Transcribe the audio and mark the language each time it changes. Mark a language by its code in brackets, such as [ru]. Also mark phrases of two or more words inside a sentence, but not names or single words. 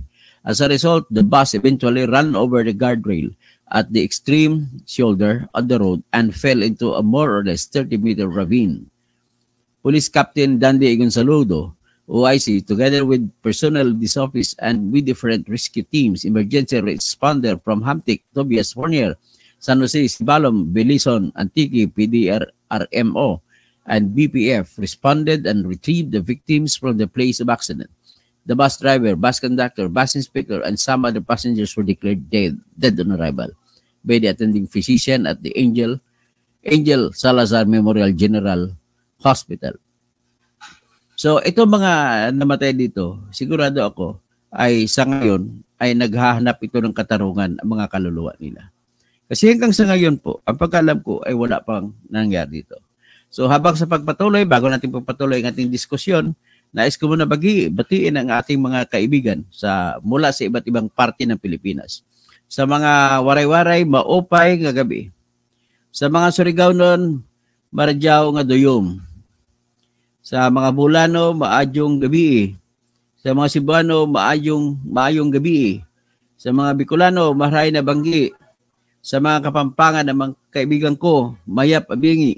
[en] As a result, the bus eventually ran over the guardrail at the extreme shoulder of the road and fell into a more or less 30-meter ravine. Police Captain Dandy Gonzalo, OIC, together with personnel of this office and with different rescue teams, emergency responder from Hamtik, Tobias, Pornier, San Jose, Sibalom, Belison, Antique, PDRMO, and BPF responded and retrieved the victims from the place of accident. The bus driver, bus conductor, bus inspector, and some other passengers were declared dead on arrival by the attending physician at the Angel Salazar Memorial General Hospital. [tl] So ito mga namatay dito, sigurado ako ay sa ngayon ay naghahanap ito ng katarungan ang mga kaluluwa nila. Kasi hanggang sa ngayon po, ang pagkalam ko ay wala pang nangyari dito. So habang sa pagpatuloy, bago natin pagpatuloy ang ating diskusyon, nais ko muna batiin ang ating mga kaibigan mula sa iba't ibang parte ng Pilipinas. Sa mga waray-waray, [war] maupay nga gabi. [tl] Sa mga Surigao nun, [sgd] maradyaw nga doyom. [tl] Sa mga Bulano, [btw] maadyong gabi. [tl] Sa mga Cebuano, [ceb] maayong gabi. [tl] Sa mga Bicolano, [bik] maray na banggi. [tl] Sa mga Kapampangan ng mga kaibigan ko, [pam] mayap abingi.